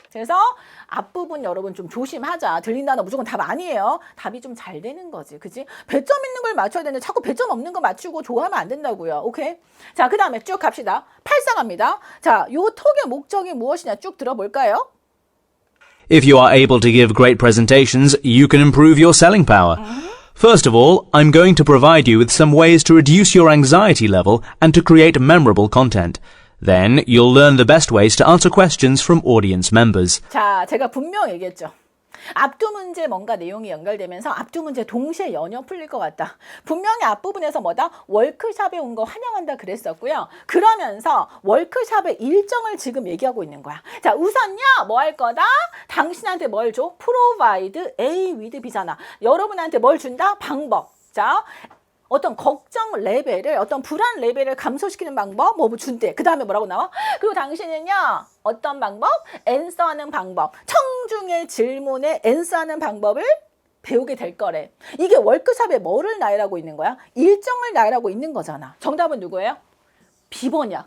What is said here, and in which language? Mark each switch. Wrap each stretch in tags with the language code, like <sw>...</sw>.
<ko>그래서 앞부분 여러분 좀 조심하자. 들린 단어 무조건 답 아니에요. 답이 좀 잘 되는 거지. 그지? 배점 있는 걸 맞춰야 되는데 자꾸 배점 없는 거 맞추고 좋아하면 안 된다고요. 오케이? 자, 그 다음에 쭉 갑시다. 8상 갑니다. 자, 요 톡의 목적이 무엇이냐 쭉 들어볼까요?</ko> <en>If you are able to give great presentations, you can improve your selling power. First of all, I'm going to provide you with some ways to reduce your anxiety level and to create memorable content. Then you'll learn the best ways to answer questions from audience members.</en> <ko>자, 제가 분명히 얘기했죠. 앞두 문제 뭔가 내용이 연결되면서 앞두 문제 동시에 연이어 풀릴 것 같다. 분명히 앞부분에서 뭐다? 월크샵에 온 거 환영한다 그랬었고요. 그러면서 월크샵의 일정을 지금 얘기하고 있는 거야. 자, 우선요. 뭐 할 거다? 당신한테 뭘 줘?</ko> <en>Provide A with B잖아.</en> <ko>여러분한테 뭘 준다? 방법. 자, 어떤 걱정 레벨을 어떤 불안 레벨을 감소시키는 방법 뭐 준대. 그 다음에 뭐라고 나와? 그리고 당신은요 어떤 방법? 앤서하는 방법. 청중의 질문에 앤서하는 방법을 배우게 될 거래. 이게 월크샵에 뭐를 나열하고 있는 거야? 일정을 나열하고 있는 거잖아. 정답은 누구예요? B번이야.</ko>